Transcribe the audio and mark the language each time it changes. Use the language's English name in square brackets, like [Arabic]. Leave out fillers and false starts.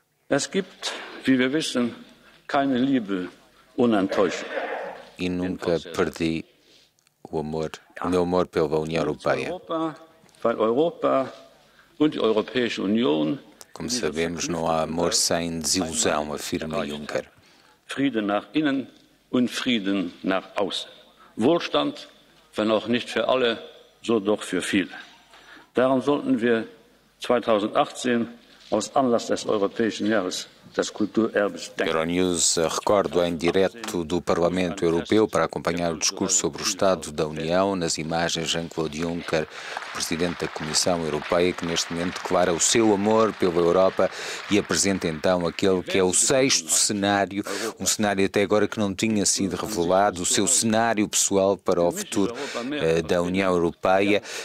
[German] Es gibt, wie wir wissen, keine Liebe ohne Enttäuschung. [Portuguese] E nunca perdi o meu amor pela União Europeia. [German] Weil Europa und die Europäische Union, [Portuguese] Como sabemos, não há amor sem desilusão, afirma Juncker. [German] Frieden nach innen und Frieden nach außen. Wohlstand, wenn auch nicht für alle, so doch für viele. Darum sollten wir 2018 aus Anlass des Europäischen Jahres des Kulturerbes denken. [Portuguese] Euronews recordo em direto do Parlamento Europeu para acompanhar o discurso sobre o Estado da União. Nas imagens, Jean-Claude Juncker, Presidente da Comissão Europeia, que neste momento declara o seu amor pela Europa e apresenta então aquele que é o 6º cenário, um cenário até agora que não tinha sido revelado, o seu cenário pessoal para o futuro da União Europeia.